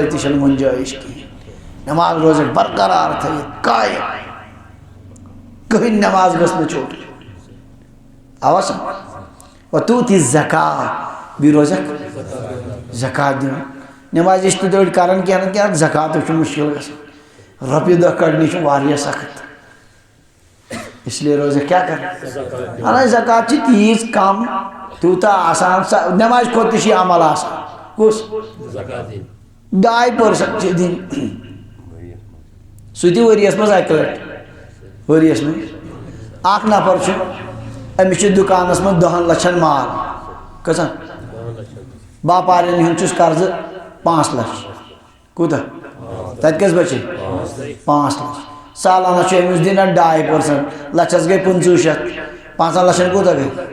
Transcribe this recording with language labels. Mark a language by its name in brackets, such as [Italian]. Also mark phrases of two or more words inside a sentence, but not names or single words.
[Kashmiri] تہِ چھنہٕ گُنجٲیِش کِہیٖنۍ نٮ۪ماز روزیکھ برقرار تھٲیِتھ قٲیِم کٕہٕنۍ نٮ۪ماز گٔژھ نہٕ چھوٹ آوا سمجھ وتوٗتی زکات بیٚیہِ روزیکھ زکات دِوان نٮ۪مازِ چھِ تِتھ پٲٹھۍ کران کینٛہہ نتہٕ کینٛہہ زکاتُک چھُ مُشکل گژھان رۄپیہِ دہ کڑنہِ چھُ واریاہ سخت [Urdu] اس لیے [Kashmiri] روزیکھ کیٛاہ کران حالانکہِ زکات چھِ تیٖژ کم تیوٗتاہ آسان نٮ۪مازِ کھۄتہٕ تہِ چھِ یہِ عمل آسان کُس 2% چھِ دِنۍ سُہ تہِ ؤریَس منٛز اَکہِ لٹہِ ؤریَس منٛز اکھ نفر چھُ أمِس چھُ دُکانس منٛز 10 لچھن مال کۭژاہ باپارٮ۪ن ہُنٛد چھُس قرضہٕ 5 لچھ کوٗتاہ تتہِ کٔژ بچے 5 لچھ سالانہ چھُ أمِس دِنۍ 2% لچھس گٔے 2500 5 لچھن کوٗتاہ گٔے